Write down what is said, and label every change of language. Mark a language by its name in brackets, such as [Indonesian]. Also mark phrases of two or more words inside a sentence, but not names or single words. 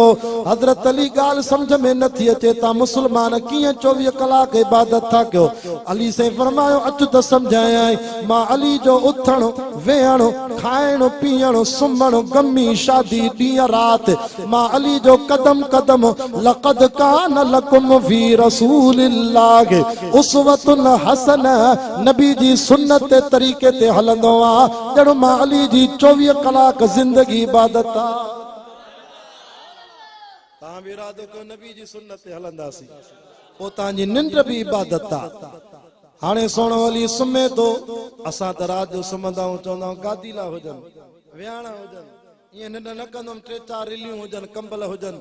[Sindhi] हजरत अली ॻाल्हि समझ में नथी अचे ता मुस्लमान कीअं 24 कलाक इबादत था कयो। अली से फरमायो अच त समझाया मां अली जो उथण वेहण खाइण पीअण सुमण गमी शादी ॾींहं रात मां अली जो कदम कदम [Arabic] لقد كان لكم في رسول الله أسوة حسنة [Sindhi] नबी जी सुन्नत तरीके ते हलंदो आ ॼण मां अली जी 24 कलाक जिंदगी इबादत आ। तव्हां बि इरादो कयो नबी जी सुन्नत ते हलंदासीं पोइ तव्हांजी निंड बि इबादत आ। हाणे सोनो अली सुम्हे थो असां त रात जो सुम्हंदा आहियूं चवंदा आहियूं गादीला हुजनि विहाणा हुजनि ईअं निंड न कंदुमि 3-4 रिलियूं हुजनि कंबल हुजनि।